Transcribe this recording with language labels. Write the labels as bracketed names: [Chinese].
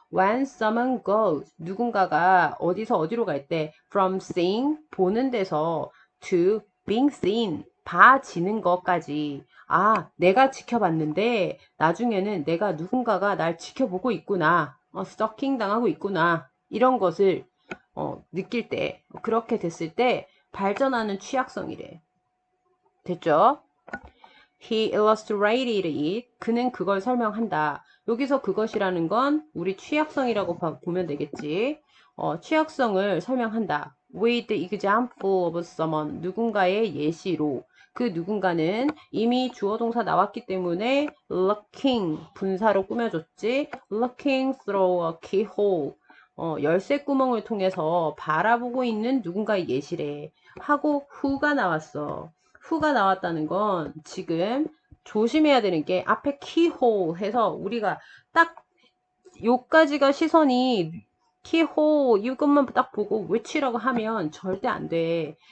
[English] When someone goes [Korean] 누군가가 어디서 어디로 갈 때 [English] from seeing [Korean] 보는 데서 [English] to being seen [Korean] 봐지는 것까지 아 내가 지켜봤는데 나중에는 내가 누군가가 날 지켜보고 있구나 stalking 당하고 있구나 이런 것을 느낄 때 그렇게 됐을 때 발전하는 취약성이래. 됐죠? [English] He illustrated it. [Korean] 그는 그걸 설명한다. 여기서 그것이라는 건 우리 취약성이라고 보면 되겠지. 취약성을 설명한다. [English] With the example of someone. [Korean] 누군가의 예시로. 그 누군가는 이미 주어 동사 나왔기 때문에 looking 분사로 꾸며줬지. [English] Looking through a keyhole. [Korean] 열쇠 구멍을 통해서 바라보고 있는 누군가의 예시래. 하고 who가 나왔어. who가 나왔다는 건 지금 조심해야 되는 게 앞에 keyhole 해서 우리가 딱 요까지가 시선이 keyhole 이것만 딱 보고 which라고 하면 절대 안 돼.